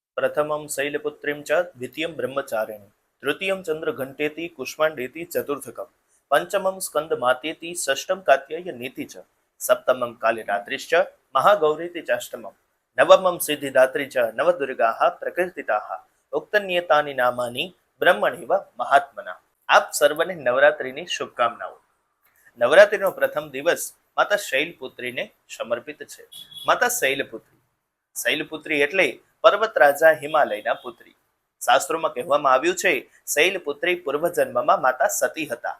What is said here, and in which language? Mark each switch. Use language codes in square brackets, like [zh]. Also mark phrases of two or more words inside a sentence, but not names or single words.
[sa] प्रथमं शैलपुत्रीं च द्वितीयं ब्रह्मचारिणीं तृतीयं चन्द्रघण्टेति कुष्माण्डेति चतुर्थकं पञ्चमं स्कन्दमातेति षष्ठं कात्यायनीति च सप्तमं कालिरात्रिश्च महागौरीति चाष्टमं नवमं सिद्धिदात्री च नवदुर्गाः प्रकीर्तिताः उक्तन्येतानि नामानि ब्रह्मणेव महात्मना। [gu] આપ સર્વને નવરાત્રિની શુભકામનાઓ। નવરાત્રિનો પ્રથમ દિવસ માતા શૈલપુત્રીને સમર્પિત છે। માતા શૈલપુત્રી શૈલપુત્રી એટલે પર્વત રાજા હિમાલયના પુત્રી। શાસ્ત્રોમાં કહેવામાં આવ્યું છે શૈલપુત્રી પૂર્વજન્મમાં માતા સતી હતા।